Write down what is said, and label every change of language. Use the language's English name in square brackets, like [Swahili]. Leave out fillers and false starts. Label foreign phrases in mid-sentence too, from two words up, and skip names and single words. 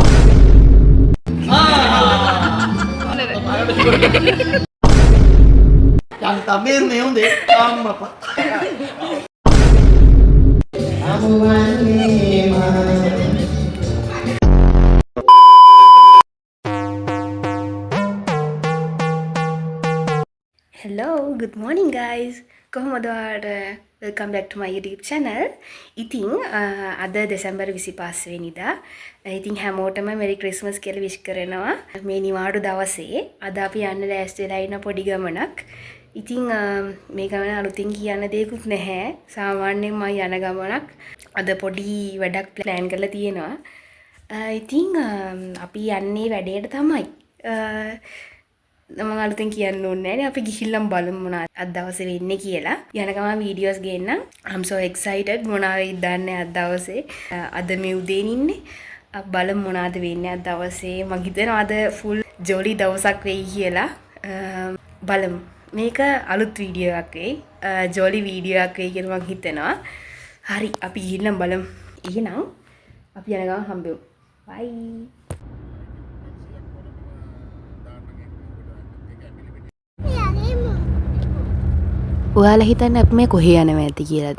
[English] yang tamer ne hunde amma hello good morning guys [Sinhala] කොහොමද ඔයාලට [English] welcome back to my YouTube channel [Sinhala] ඉතින් අද දෙසැම්බර් 25 වෙනිදා ඉතින් හැමෝටම [English] merry christmas [Sinhala] කියලා wish කරනවා මේ නිවාඩු දවසේ අද අපි යන්න ලෑස්ති වෙලා ඉන්න පොඩි ගමනක් ඉතින් මේ ගමන අලුතින් කියන්න දෙයක්වත් නැහැ සාමාන්‍යයෙන් මම යන ගමනක් අද පොඩි වැඩක් plan කරලා තියෙනවා ඉතින් අපි යන්නේ වැඩේට තමයි මම අලුතෙන් කියන්න ඕනේ නැහැ අපි ගිහිල්ලා බලමු මොනවද අද දවසේ වෙන්නේ කියලා යන ගමන් වීඩියෝස් ගේන්නම් I'm [English] so excited මොනවද දන්නේ අද දවසේ අද මේ උදේන් ඉන්නේ බලමු මොනවද වෙන්නේ [Sinhala] අද දවසේ මම හිතනවා අද full ජොලි දවසක් වෙයි කියලා බලමු මේක අලුත් වීඩියෝ එකක් වෙයි ජොලි වීඩියෝ එකක් වෙයි කියලා මම හිතනවා හරි අපි ගිහිල්ලා බලමු එහෙනම් අපි යන ගමන් හම්බෙමු bye ඔයාලා හිතන්නේ අපි මේ කොහේ යනවා ඇති කියලාද?